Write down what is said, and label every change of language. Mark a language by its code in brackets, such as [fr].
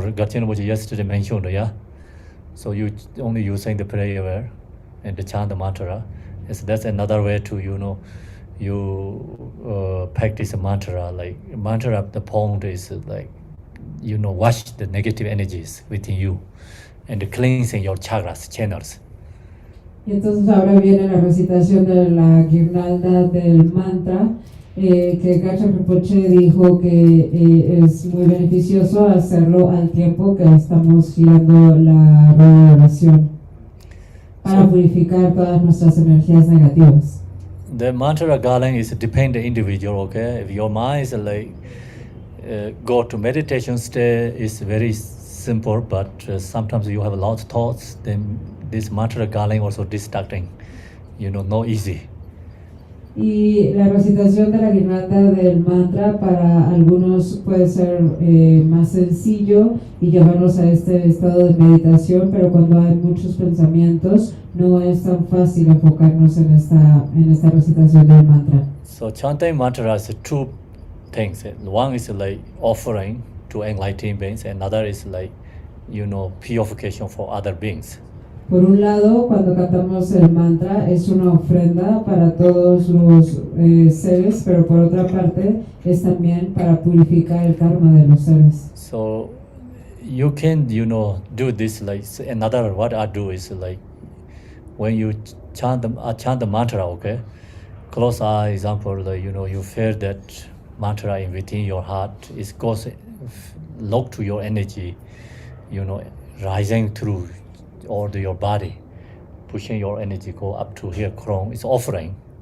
[en] Garchen Rinpoche yesterday mentioned, yeah. So you only using the prayer and the chant the mantra. Yes, that's another way to you practice a mantra. Like mantra, the point is like wash the negative energies within you and cleansing your chakras, channels. [es] Y entonces ahora viene la recitación de la guirnalda del mantra, que Garchen Rinpoche dijo que es muy beneficioso hacerlo al tiempo que estamos girando la rueda de oración para purificar todas nuestras energías negativas. [en] The mantra garling is depend the individual, okay? If your mind is like go to meditation state, is very simple, but sometimes you have a lot of thoughts, then this mantra garling also distracting, no easy. [es] Y la recitación de la guirnalda del mantra para algunos puede ser más sencillo y llevarnos a este estado de meditación, pero cuando hay muchos pensamientos no es tan fácil enfocarnos en esta recitación del mantra. [en] So chanting mantra is two things. One is like offering to enlightened beings, another is like purification for other beings. [es] Por un lado, cuando cantamos el mantra es una ofrenda para todos los seres, pero por otra parte es también para purificar el karma de los seres. [en] So you can do this like another. What I do is like when you chant the mantra, okay, close eye example, like, you feel that mantra in within your heart. It goes look to your energy, rising through all your body, pushing your energy go up to here, crown. It's offering.